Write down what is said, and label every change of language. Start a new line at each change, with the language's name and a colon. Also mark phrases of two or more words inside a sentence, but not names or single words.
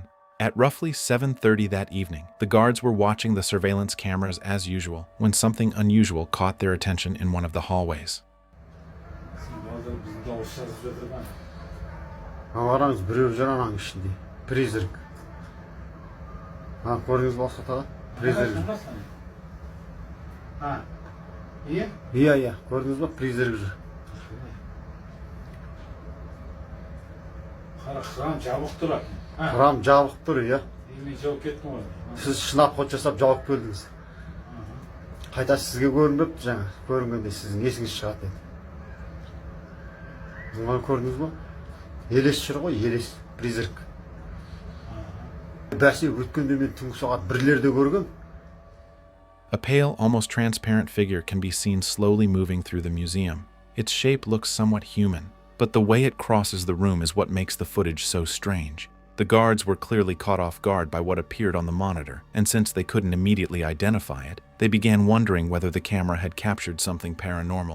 English: At roughly 7:30 that evening, the guards were watching the surveillance cameras as usual when something unusual caught their attention in one of the hallways.
Kazakh: Iya, көрдіңіз ба, призрак жүр. Храм жабық тұр. Храм жабық тұр, иә. Мен жауып кеттім ғой. Сіз шынап ход жасап жауып келдіңіз. Қайта сізге көрінбепті жаңа, көрінгенде сіздің есіңіз шығады деді. Бұны көрдіңіз ба? Елес жүр ғой, елес, призрак. бәсе өткенде мен түнгі сағат 1-лерде көргем.
English: A pale, almost transparent figure can be seen slowly moving through the museum. Its shape looks somewhat human, but the way it crosses the room is what makes the footage so strange. The guards were clearly caught off guard by what appeared on the monitor, and since they couldn't immediately identify it, they began wondering whether the camera had captured something paranormal.